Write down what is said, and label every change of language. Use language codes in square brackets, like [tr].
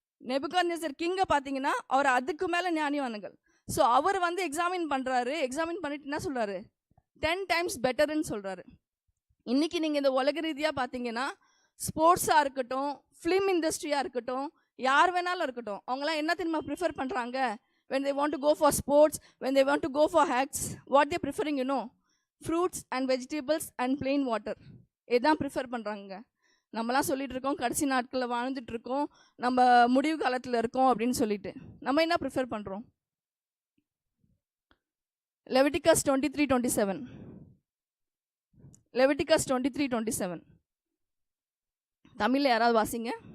[ta] நெபுகாத்நேசர் கிங்கை பார்த்தீங்கன்னா அவர் அதுக்கு மேலே ஞானவான்கள். ஸோ அவர் எக்ஸாமின் பண்ணுறாரு. எக்ஸாமின் பண்ணிட்டு என்ன சொல்கிறாரு? 10 times பெட்டர்ன்னு சொல்கிறாரு. இன்றைக்கி நீங்கள் இந்த உலக ரீதியாக பார்த்தீங்கன்னா, ஸ்போர்ட்ஸாக இருக்கட்டும், ஃபிலிம் இண்டஸ்ட்ரியாக இருக்கட்டும், யார் வேணாலும் இருக்கட்டும், அவங்களாம் என்ன தெரியுமா ப்ரிஃபர் பண்ணுறாங்க? [en] when they want to go for sports, when they want to go for hacks, what they preferring, fruits and vegetables and plain water. [ta] இதுதான் ப்ரிஃபர் பண்ணுறாங்க. நம்மலாம் சொல்லிட்டு இருக்கோம், கடைசி நாட்களில் வாழ்ந்துட்டு இருக்கோம், நம்ம முடிவு காலத்தில் இருக்கோம் அப்படின்னு சொல்லிட்டு நம்ம என்ன ப்ரிஃபர் பண்ணுறோம்? லெவிட்டிகஸ் 23:27. லெவிட்டிகஸ் 23:27 தமிழில் யாராவது வாசிங்க.